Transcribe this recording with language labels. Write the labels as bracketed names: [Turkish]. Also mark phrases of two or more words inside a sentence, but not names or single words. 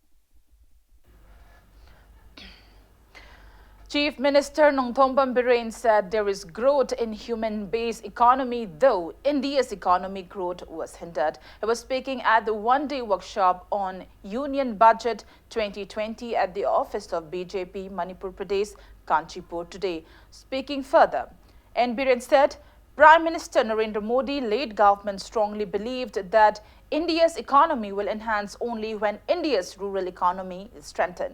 [English] Chief Minister Nongthong Biren said there is growth in human-based economy, though India's economic growth was hindered. He was speaking at the one-day workshop on Union Budget 2020 at the office of BJP Manipur Pradesh, Kanchipur today. Speaking further, Biren said Prime Minister Narendra Modi led government strongly believed that India's economy will enhance only when India's rural economy is strengthened.